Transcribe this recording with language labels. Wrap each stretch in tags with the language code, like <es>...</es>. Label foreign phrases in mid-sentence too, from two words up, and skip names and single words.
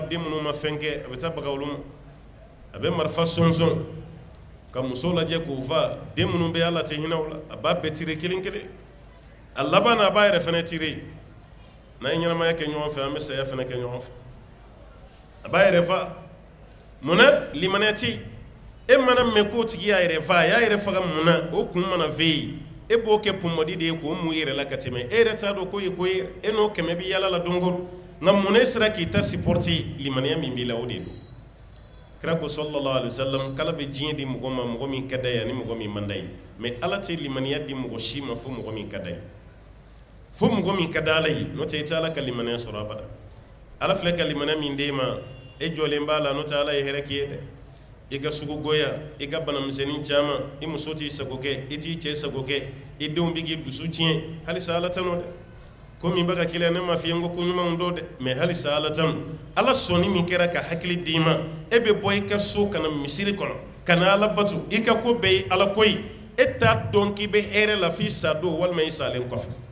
<bm>den minnu ma fɛn kɛ a bɛ taa baga olu ma a bɛ marifa sɔnsɔn ka muso lajɛ k'u fa den minnu bɛ ala tɛ hinɛ o la a b'a bɛɛ tire kelen kelen a laban na a b'a yɛrɛ fana tire n'an ye ɲɛnamaya kɛ ɲɔgɔn fɛ an bɛ saya fana kɛ ɲɔgɔn fɛ a b'a yɛrɛ fa munna limaniya tɛ e mana mɛn k'o tigi y'a yɛrɛ fa a y'a yɛrɛ faga munna o kun mana fɛ yen e b'o kɛ pɔmɔdi de ye k'o mun yɛrɛ la ka tɛmɛ e yɛrɛ t'a dɔn k'o ye ko ye e n'o kɛmɛ bɛ yala la don o don nka munna e sera k'i ta supporter limaniya min b'i la o de don kira ko</bm> <ar>صلى الله عليه وسلم</ar> <bm>kala bɛ diɲɛ di mɔgɔ ma mɔgɔ min ka d'a ye ani mɔgɔ min man d'a ye mais ala tɛ limaniya di mɔgɔ si ma fo mɔgɔ min ka d'a ye fo mɔgɔ min ka d'a ala ye n'o tɛ i tɛ ala ka limaniya sɔrɔ abada ala filɛ ka limaniya min d'e ma e jɔlen b'a la n'o tɛ ala ye hɛrɛ k'i ye dɛ i ka sugu goya i ka banamisɛnnin caman i muso t'i sago kɛ i t'i cɛ sago kɛ i denw bɛ k'i dusu tiɲɛ halisa ala tɛ n'o dɛ komi bɛ ka k'i la ne ma f'i ye n ko koɲumanw dɔn dɛ mais halisa ala tɛ n'o ala sɔnni min kɛra ka hakili d'i ma e bɛ bɔ i ka so ka na misiri kɔnɔ ka na ala bato i ka ko bɛɛ ye ala ko ye e t'a dɔn k'i bɛ hɛrɛ la f'i sa don walima i salen kɔfɛ</bm>